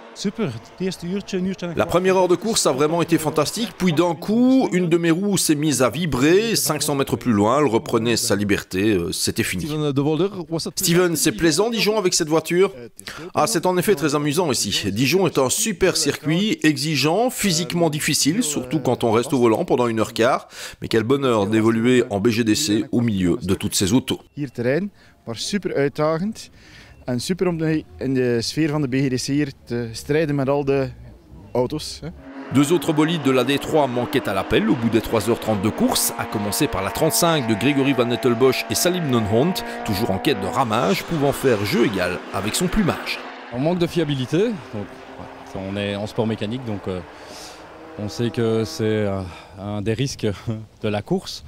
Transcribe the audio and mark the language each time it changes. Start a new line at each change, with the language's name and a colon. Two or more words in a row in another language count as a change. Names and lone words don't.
French: La première heure de course a vraiment été fantastique, puis d'un coup, une de mes roues s'est mise à vibrer, 500 mètres plus loin, elle reprenait sa liberté, c'était fini. Steven, c'est plaisant Dijon avec cette voiture? Ah, c'est en effet très amusant ici. Dijon est un super circuit, exigeant, physiquement difficile, surtout quand on reste au volant pendant 1h15, mais quel bonheur d'évoluer en BGDC au milieu de toutes ces autos.
Dutch: En super om in de sfeer van de BGDC hier te strijden met al de auto's.
French: Deux autres bolides de la D3 manquaient à l'appel au bout des 3h30 de course, à commencer par la 35 de Grégory Van Nettelbosch et Salim Nonhont, toujours en quête de ramage, pouvant faire jeu égal avec son plumage. On manque de fiabilité, donc, on est en sport mécanique, donc on sait que c'est un des risques de la course.